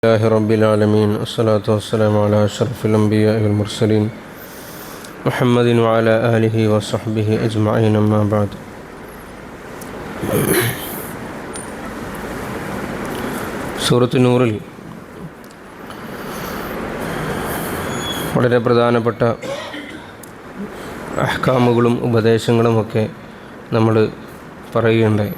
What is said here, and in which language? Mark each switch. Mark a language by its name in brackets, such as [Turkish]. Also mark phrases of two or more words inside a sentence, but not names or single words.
[Arabic] الله رب العالمين والصلاة والسلام على أشرف الأنبياء والمرسلين محمد وعلى آله وصحبه أجمعين أما بعد. [Malayalam] സൂറത്ത് നൂറിൽ വളരെ പ്രധാനപ്പെട്ട അഹ്കാമുകളും ഉപദേശങ്ങളുമൊക്കെ നമ്മൾ പറയുകയുണ്ടായി.